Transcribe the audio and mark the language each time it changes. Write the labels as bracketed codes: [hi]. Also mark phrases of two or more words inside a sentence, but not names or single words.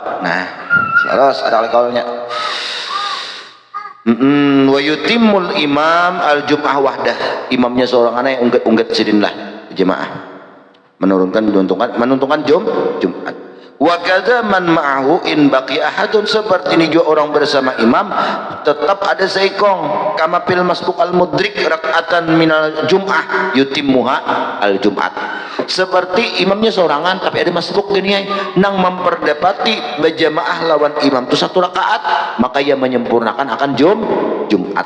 [bjn] Nah terus ada kaulnya [ar] ويتم الإمام الجمعة وحده, [bjn] imamnya seorang anak yang unggat sidinlah jemaah, menuntunkan Jumat. [ar] وكذا من معه إن بقي أحد, [bjn] seperti ini juga orang bersama imam tetap ada seikong, [ar] كما في المسبوق المدرك ركعة من الجمعة يتمها الجمعة, [bjn] seperti imamnya seorangan tapi ada masbuq gini nang memperdapati berjamaah lawan imam itu satu rakaat, maka ia menyempurnakan akan Jumat.